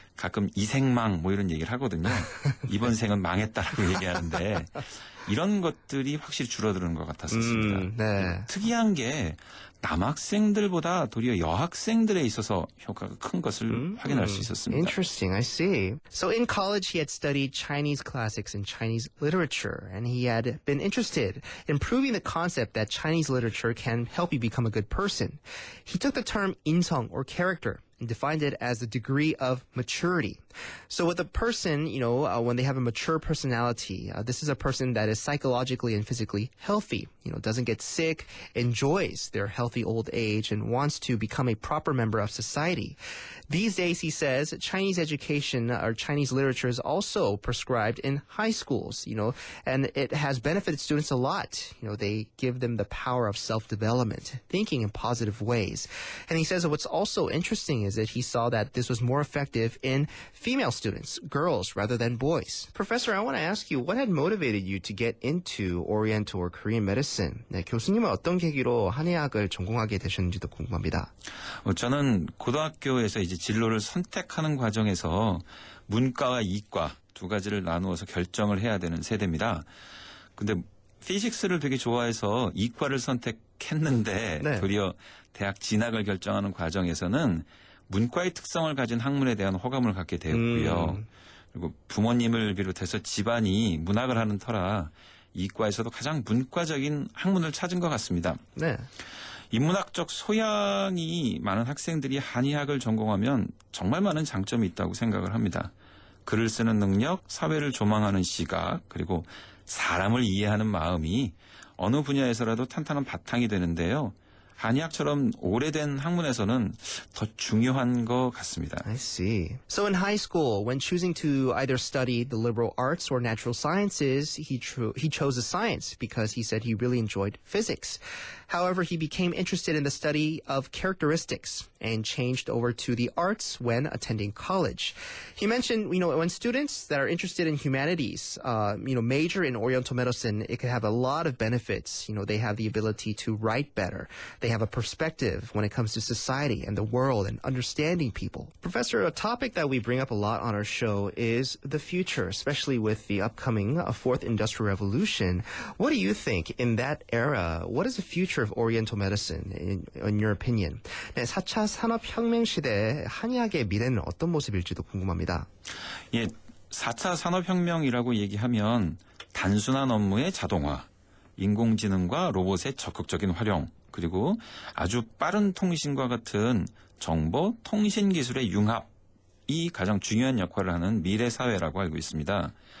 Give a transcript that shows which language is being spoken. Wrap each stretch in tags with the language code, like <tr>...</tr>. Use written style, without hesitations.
<ko>가끔 이생망 이런 얘기를 하거든요. 이번 생은 망했다라고 얘기하는데 이런 것들이 확실히 줄어드는 것 같았었습니다. 네. 특이한 게 남학생들보다 도리어 여학생들에 있어서 효과가 큰 것을 확인할 수 있었습니다.</ko> <en>Interesting, I see. So in college, he had studied Chinese classics and Chinese literature, and he had been interested in proving the concept that Chinese literature can help you become a good person. He took the term 인성 or character and defined it as the degree of maturity. So with a person, when they have a mature personality, this is a person that is psychologically and physically healthy, doesn't get sick, enjoys their healthy old age, and wants to become a proper member of society. These days, he says, Chinese education or Chinese literature is also prescribed in high schools, and it has benefited students a lot. They give them the power of self-development, thinking in positive ways. And he says that what's also interesting is that he saw that this was more effective in female students, girls, rather than boys. Professor, I want to ask you, what had motivated you to get into Oriental or Korean medicine?</en> <ko>네, 교수님은 어떤 계기로 한의학을 전공하게 되셨는지도 궁금합니다. 저는 고등학교에서 이제 진로를 선택하는 과정에서 문과와 이과 두 가지를 나누어서 결정을 해야 되는 세대입니다. 근데 피직스를 되게 좋아해서 이과를 선택했는데 네. 도리어 대학 진학을 결정하는 과정에서는 문과의 특성을 가진 학문에 대한 호감을 갖게 되었고요. 그리고 부모님을 비롯해서 집안이 문학을 하는 터라 이과에서도 가장 문과적인 학문을 찾은 것 같습니다. 네. 인문학적 소양이 많은 학생들이 한의학을 전공하면 정말 많은 장점이 있다고 생각을 합니다. 글을 쓰는 능력, 사회를 조망하는 시각, 그리고 사람을 이해하는 마음이 어느 분야에서라도 탄탄한 바탕이 되는데요. 한의학처럼 오래된 학문에서는 더 중요한 것 같습니다.</ko> <en>I see. So in high school, when choosing to either study the liberal arts or natural sciences, he chose a science because he said he really enjoyed physics. However, he became interested in the study of characteristics and changed over to the arts when attending college. He mentioned, when students that are interested in humanities, major in Oriental medicine, it can have a lot of benefits. They have the ability to write better. They have a perspective when it comes to society and the world and understanding people. Professor, a topic that we bring up a lot on our show is the future, especially with the upcoming fourth industrial revolution. What do you think in that era? What is the future of Oriental medicine in your opinion?</en> <ko>네, 4차 산업혁명 시대의 한의학의 미래는 어떤 모습일지도 궁금합니다. 예, 4차 산업혁명이라고 얘기하면 단순한 업무의 자동화, 인공지능과 로봇의 적극적인 활용, 그리고 아주 빠른 통신과 같은 정보, 통신 기술의 융합이 가장 중요한 역할을 하는 미래 사회라고 알고 있습니다.</ko>